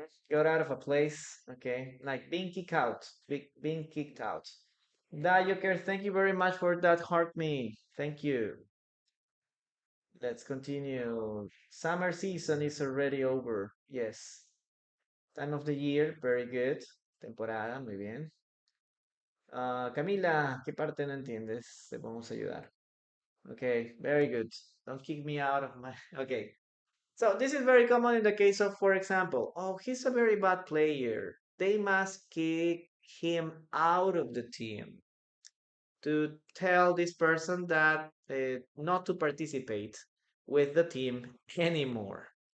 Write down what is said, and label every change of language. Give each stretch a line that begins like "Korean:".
English: Got out of a place. Okay. Like being kicked out. Being kicked out. Dayoker, thank you very much for that heart me. Thank you. Let's continue. Summer season is already over. Yes. Time of the year, very good.
Spanish: Temporada, muy bien. Camila, ¿qué parte no entiendes? Te podemos ayudar.
English: Okay, very good. Don't kick me out of my. Okay. So this is very common in the case of, for example, oh, he's a very bad player. They must kick him out of the team to tell this person that not to participate with the team anymore.